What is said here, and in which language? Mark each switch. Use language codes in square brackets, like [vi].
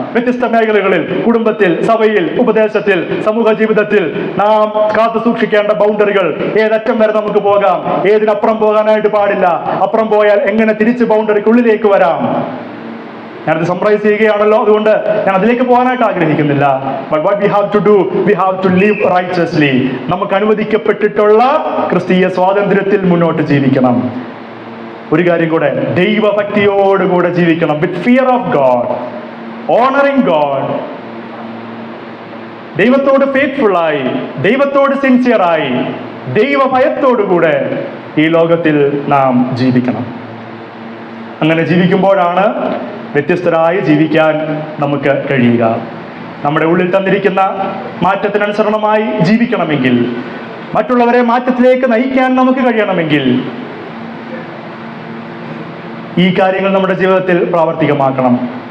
[ml] വ്യത്യസ്ത മേഖലകളിൽ, കുടുംബത്തിൽ, സഭയിൽ, ഉപദേശത്തിൽ, സമൂഹ ജീവിതത്തിൽ നാം കാത്തു സൂക്ഷിക്കേണ്ട ബൗണ്ടറികൾ, ഏതറ്റം വരെ നമുക്ക് പോകാം, ഏതിനപ്പുറം പോകാനായിട്ട് പാടില്ല, അപ്പുറം പോയാൽ എങ്ങനെ തിരിച്ച് ബൗണ്ടറിക്കുള്ളിലേക്ക് വരാം. ഞാനത് സമ്മറൈസ് ചെയ്യുകയാണല്ലോ, അതുകൊണ്ട് ഞാൻ അതിലേക്ക് പോകാനായിട്ട് ആഗ്രഹിക്കുന്നില്ല. [en] But what we have to do, we have to live righteously. [ml] നമുക്ക് അനുവദിക്കപ്പെട്ടിട്ടുള്ള ക്രിസ്തീയ സ്വാതന്ത്ര്യത്തിൽ മുന്നോട്ട് ജീവിക്കണം. ഒരു കാര്യം കൂടെ, ദൈവഭക്തിയോടുകൂടെ ജീവിക്കണം. [en] With fear of God, honoring God. [ml] ദൈവത്തോട് ഫെയ്ത്ത്ഫുൾ ആയി, ദൈവത്തോട് സിൻസിയറായി, ദൈവഭയത്തോടുകൂടെ ഈ ലോകത്തിൽ നാം ജീവിക്കണം. അങ്ങനെ ജീവിക്കുമ്പോഴാണ് വ്യത്യസ്തരായി ജീവിക്കാൻ നമുക്ക് കഴിയുക. നമ്മുടെ ഉള്ളിൽ തന്നിരിക്കുന്ന മാറ്റത്തിനനുസരണമായി ജീവിക്കണമെങ്കിൽ, മറ്റുള്ളവരെ മാറ്റത്തിലേക്ക് നയിക്കാൻ നമുക്ക് കഴിയണമെങ്കിൽ ഈ കാര്യങ്ങൾ നമ്മുടെ ജീവിതത്തിൽ പ്രാവർത്തികമാക്കണം.